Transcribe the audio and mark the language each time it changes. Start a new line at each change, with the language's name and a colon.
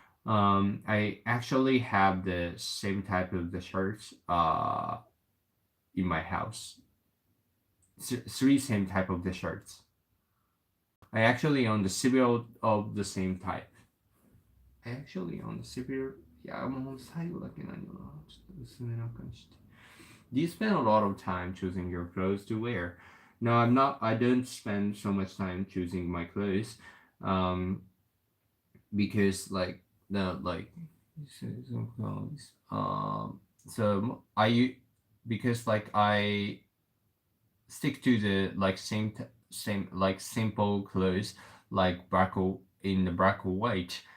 English: I actually have the same type of the shirts in my house. Three same type of the shirts. I actually own the several of the same type. I actually own the several.
Japanese: いや、もう最後だけないよな。ちょっと薄めな感じして。
English: Do you spend a lot of time choosing your clothes to wear? No, I'm not. I don't spend so much time choosing my clothes, because so I because like I stick to the like same like simple clothes like black or white.